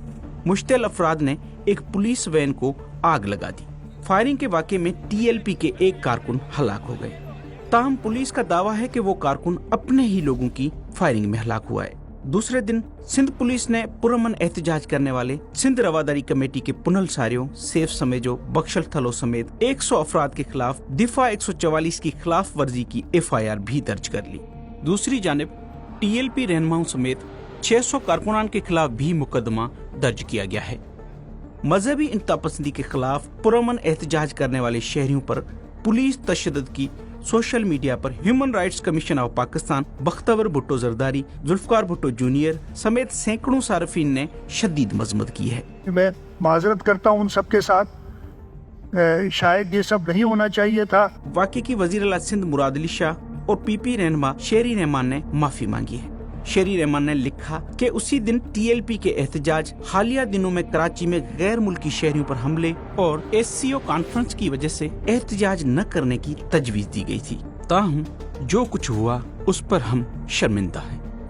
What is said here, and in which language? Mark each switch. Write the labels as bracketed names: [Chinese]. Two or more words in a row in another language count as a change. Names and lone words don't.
[Urdu] مشتعل افراد نے ایک پولیس وین کو آگ لگا دی. فائرنگ کے واقعے میں TLP کے ایک کارکن ہلاک ہو گئے. تاہم پولیس کا دعویٰ ہے کہ وہ کارکن اپنے ہی لوگوں کی فائرنگ میں ہلاک ہوا ہے. دوسرے دن سندھ پولیس نے پرامن احتجاج کرنے والے سندھ رواداری کمیٹی کے پنل ساریوں، سیف سمیجو، بخشل تھلو سمیت 100 افراد کے خلاف دفعہ 144 کی خلاف ورزی کی FIR بھی درج کر لی. دوسری جانب TLP رہنماؤں سمیت 600 کارکنان کے خلاف بھی مقدمہ درج کیا گیا ہے. مذہبی انتہاپسندی کے خلاف پرامن احتجاج کرنے والے شہریوں پر پولیس تشدد کی [English] social media [Urdu] پر ہیومن رائٹس کمیشن آف پاکستان، بختاور بھٹو زرداری، ذوالفقار بھٹو جونیئر سمیت سینکڑوں صارفین نے شدید مذمت کی ہے. میں معذرت کرتا ہوں ان سب کے ساتھ، شاید یہ سب نہیں ہونا چاہیے تھا. واقعے کی وزیر اعلیٰ سندھ مراد علی شاہ اور پی پی رہنما شیری رحمان نے معافی مانگی ہے. شیری رحمان نے لکھا کہ اسی دن ٹی ایل پی کے احتجاج، حالیہ دنوں میں کراچی میں غیر ملکی شہریوں پر حملے اور ایس سی او کانفرنس کی وجہ سے احتجاج نہ کرنے کی تجویز دی گئی تھی. تاہم جو کچھ ہوا اس پر ہم شرمندہ ہیں.